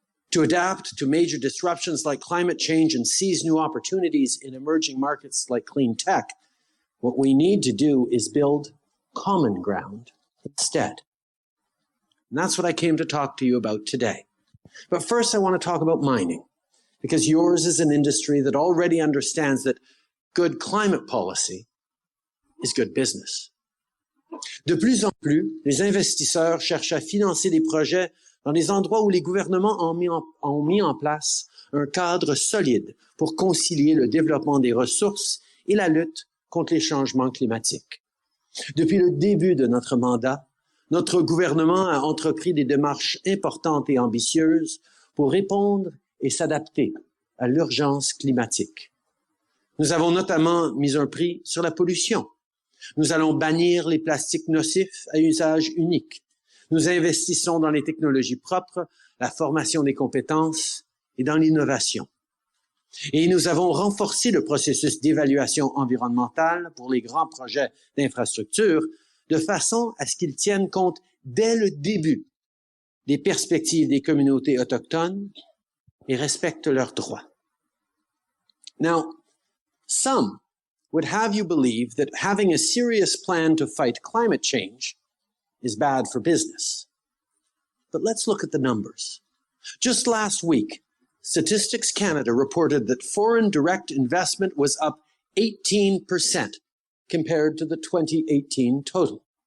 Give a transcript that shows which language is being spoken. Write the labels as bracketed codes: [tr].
[en] To adapt to major disruptions like climate change and seize new opportunities in emerging markets like clean tech, what we need to do is build common ground instead. And that's what I came to talk to you about today. But first, I want to talk about mining, because yours is an industry that already understands that good climate policy is good business. [fr] De plus en plus, les investisseurs cherchent à financer des projets dans des endroits où les gouvernements ont mis en place un cadre solide pour concilier le développement des ressources et la lutte contre les changements climatiques. Depuis le début de notre mandat, notre gouvernement a entrepris des démarches importantes et ambitieuses pour répondre et s'adapter à l'urgence climatique. Nous avons notamment mis un prix sur la pollution. Nous allons bannir les plastiques nocifs à usage unique. Nous investissons dans les technologies propres, la formation des compétences et dans l'innovation. Et nous avons renforcé le processus d'évaluation environnementale pour les grands projets d'infrastructure de façon à ce qu'ils tiennent compte dès le début des perspectives des communautés autochtones et respectent leurs droits. [en] Now, some would have you believe that having a serious plan to fight climate change is bad for business. But let's look at the numbers. Just last week, Statistics Canada reported that foreign direct investment was up 18% compared to the 2018 total.